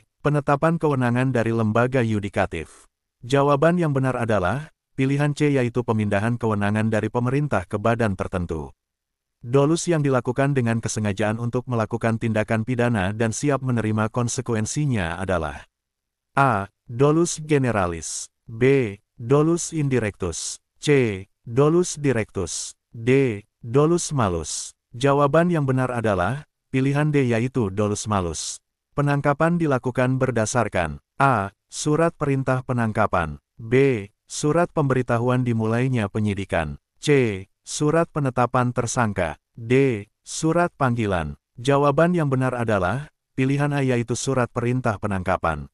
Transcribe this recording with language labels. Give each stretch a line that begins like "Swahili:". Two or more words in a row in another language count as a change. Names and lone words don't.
Indonesian: Penetapan kewenangan dari lembaga yudikatif. Jawaban yang benar adalah pilihan C, yaitu pemindahan kewenangan dari pemerintah ke badan tertentu. Dolus yang dilakukan dengan kesengajaan untuk melakukan tindakan pidana dan siap menerima konsekuensinya adalah A.
Latin: Dolus generalis. B. Dolus indirectus. C. Dolus directus. D. Dolus malus.
Indonesian: Jawaban yang benar adalah pilihan D, yaitu
Latin: dolus malus.
Indonesian: Penangkapan dilakukan berdasarkan A. Surat perintah penangkapan. B. Surat pemberitahuan dimulainya penyidikan. C. Surat penetapan tersangka. D. Surat panggilan. Jawaban yang benar adalah pilihan A, yaitu surat perintah penangkapan.